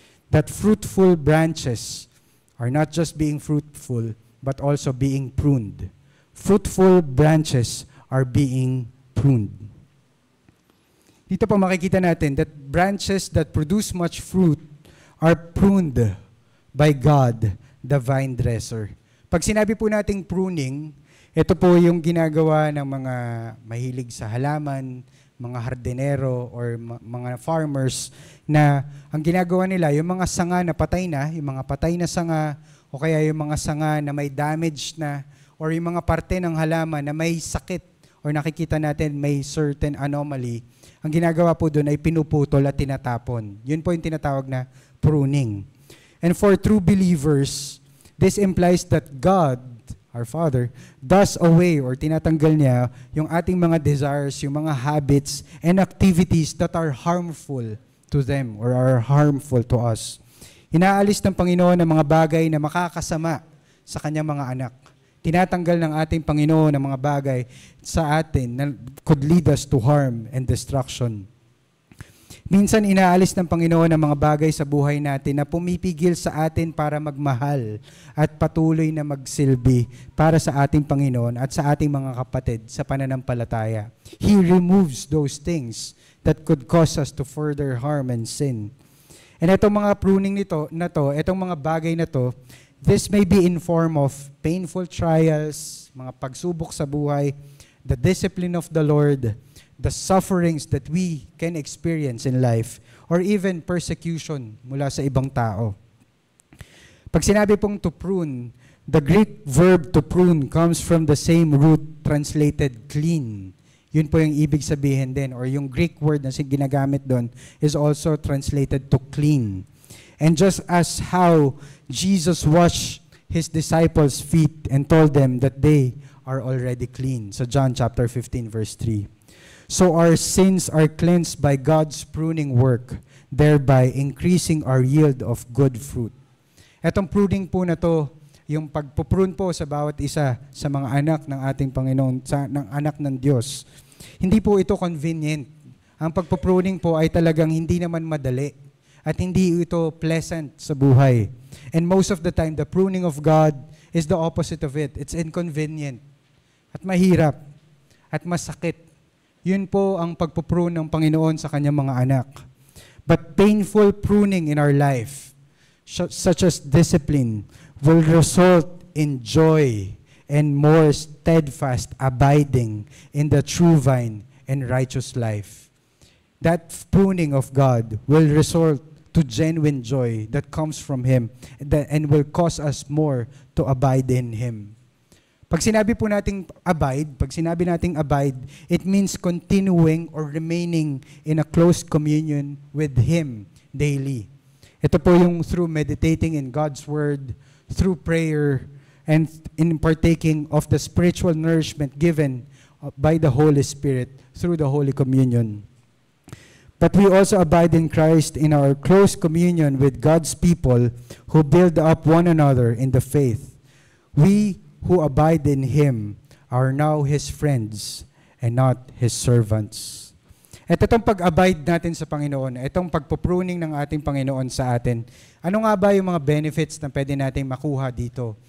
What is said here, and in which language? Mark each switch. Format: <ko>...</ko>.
<en>That fruitful branches are not just being fruitful, but also being pruned. Fruitful branches are being pruned.</en> <tl>Dito po makikita natin</tl> <en>that branches that produce much fruit are pruned by God, the vine dresser.</en> <tl>Pag sinabi po nating pruning, ito po yung ginagawa ng mga mahilig sa halaman, mga hardinero or mga farmers na ang ginagawa nila, yung mga sanga na patay na, yung mga patay na sanga o kaya yung mga sanga na may damage na or yung mga parte ng halaman na may sakit or nakikita natin may certain anomaly, ang ginagawa po doon ay pinuputol at tinatapon. Yun po yung tinatawag na pruning.</tl> <en>And for true believers, this implies that God, our Father, does away or</en> <tl>tinatanggal niya yung ating mga desires, yung mga</tl> <en>habits and activities that are harmful to them or are harmful to us.</en> <tl>Inaalis ng Panginoon ang mga bagay na makakasama sa kanyang mga anak. Tinatanggal ng ating Panginoon ang mga bagay sa atin na</tl> <en>could lead us to harm and destruction.</en> <tl>Minsan inaalis ng Panginoon ang mga bagay sa buhay natin na pumipigil sa atin para magmahal at patuloy na magsilbi para sa ating Panginoon at sa ating mga kapatid sa pananampalataya.</tl> <en>He removes those things that could cause us to further harm and sin. And</en> <tl>itong mga pruning itong mga bagay na to,</tl> <en>this may be in form of painful trials,</en> <tl>mga pagsubok sa buhay,</tl> <en>the discipline of the Lord, the sufferings that we can experience in life, or even persecution</en> <tl>mula sa ibang tao.</tl> <en>Pag sinabi pong to prune, the Greek verb to prune comes from the same root translated clean.</en> <tl>Yun po yung ibig sabihin din, or yung Greek word na ginagamit doon</tl> <en>is also translated to clean. And just as how Jesus washed His disciples' feet and told them that they are already clean. So John chapter 15 verse 3. So our sins are cleansed by God's pruning work, thereby increasing our yield of good fruit.</en> <tl>Etong pruning po na to, yung pagpuprune po sa bawat isa sa mga anak ng ating Panginoon, ng anak ng Diyos, hindi po ito convenient. Ang pagpupruning po ay talagang hindi naman madali at hindi ito pleasant sa buhay.</tl> <en>And most of the time, the pruning of God is the opposite of it. It's inconvenient</en> <tl>at mahirap at masakit. Yun po ang pagpuprune ng Panginoon sa kanyang mga anak.</tl> <en>But painful pruning in our life, such as discipline, will result in joy and more steadfast abiding in the true vine and righteous life. That pruning of God will result to genuine joy that comes from Him and will cause us more to abide in Him.</en> <tl>Pag sinabi po nating abide,</tl> <en>it means continuing or remaining in a close communion with Him daily.</en> <tl>Ito po yung</tl> <en>through meditating in God's Word, through prayer, and in partaking of the spiritual nourishment given by the Holy Spirit through the Holy Communion. But we also abide in Christ in our close communion with God's people who build up one another in the faith. We who abide in Him are now His friends and not His servants.</en> <tl>At itong pag-abide natin sa Panginoon, itong pagpupruning ng ating Panginoon sa atin, ano nga ba yung mga benefits na pwede natin makuha dito?</tl>